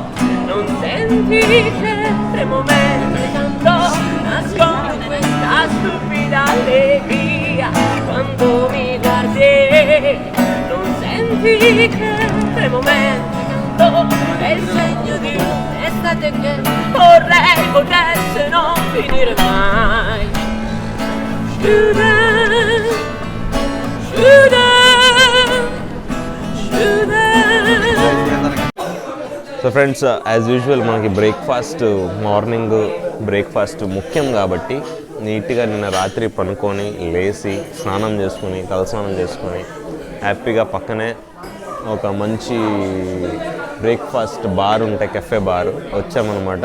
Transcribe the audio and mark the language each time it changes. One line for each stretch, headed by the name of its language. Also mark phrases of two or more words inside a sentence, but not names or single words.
Italian: Non senti che tremo mentre canto, nascondo questa stupida allegria quando mi guardi. Non senti che tremo mentre canto, è il segno di un'estate che vorrei potesse non finire mai.
English: So friends, as usual
Telugu: మనకి
English: morning breakfast
Telugu: ముఖ్యం కాబట్టి నీట్గా నిన్న రాత్రి పనుకొని లేచి స్నానం చేసుకుని తలస్నానం చేసుకొని హ్యాపీగా పక్కనే ఒక మంచి
English: breakfast bar
Telugu: ఉంటాయి,
English: cafe bar
Telugu: వచ్చామన్నమాట.